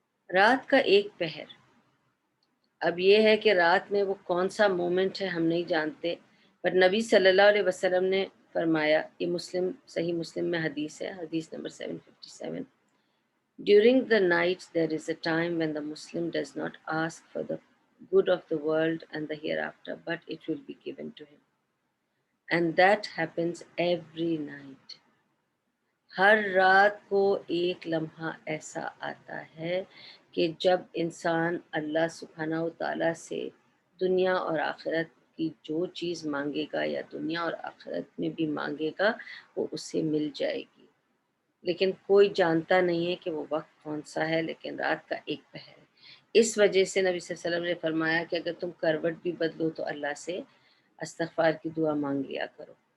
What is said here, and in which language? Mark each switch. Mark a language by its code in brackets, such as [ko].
[ur] رات کا ایک پہر، اب یہ ہے کہ رات میں وہ کون سا مومنٹ ہے ہم نہیں جانتے، پر نبی صلی اللہ علیہ وسلم نے فرمایا، یہ مسلم صحیح مسلم میں حدیث ہے، حدیث number 757، [en] During the night there is a time when the Muslim does not ask for the good of the world and the hereafter, but it will be given to him. And that happens every night. [ur] ہر رات کو ایک لمحہ ایسا آتا ہے کہ جب انسان اللہ سبحانہ و تعالیٰ سے دنیا اور آخرت کی جو چیز مانگے گا یا دنیا اور آخرت میں بھی مانگے گا وہ اسے مل جائے گی، لیکن کوئی جانتا نہیں ہے کہ وہ وقت کون سا ہے، لیکن رات کا ایک پہر ہے۔ اس وجہ سے نبی صلی اللہ علیہ وسلم نے فرمایا کہ اگر تم کروٹ بھی بدلو تو اللہ سے استغفار کی دعا مانگ لیا کرو،